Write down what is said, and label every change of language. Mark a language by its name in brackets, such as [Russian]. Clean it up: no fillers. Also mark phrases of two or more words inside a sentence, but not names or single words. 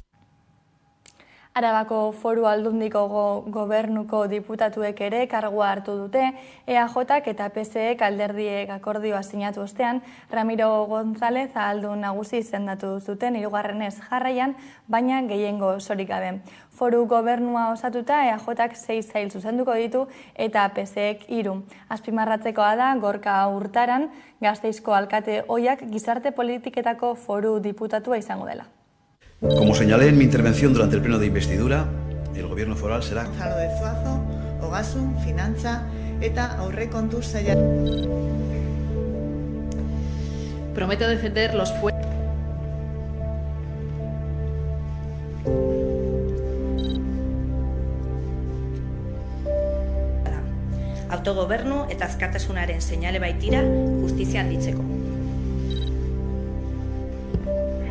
[Basque] Arabako Foru Aldundiko gobernuko diputatuek ere kargua hartu dute, EAJak eta PSek alderdiek akordioa sinatu ostean, Ramiro González Ahaldun Nagusi izendatu zuten 3. jarraian, baina gehiengo osorik gabe. Foru gobernua osatuta EAJak 6 sail zuzenduko ditu eta PSek 3. Azpimarratzekoa da Gorka Hurtaran, Gasteizko alkate ohiak gizarte politiketako foru diputatua izango dela. [Spanish] Como señalé en mi intervención durante el pleno de investidura, el gobierno foral será [Basque] Gonzalo de Zuazo, Ogasun, Finantza eta Aurrekontu Saila. [Spanish] Prometo defender los [Basque] autogobernu eta askatasunaren seinale baitira justizia handitzeko.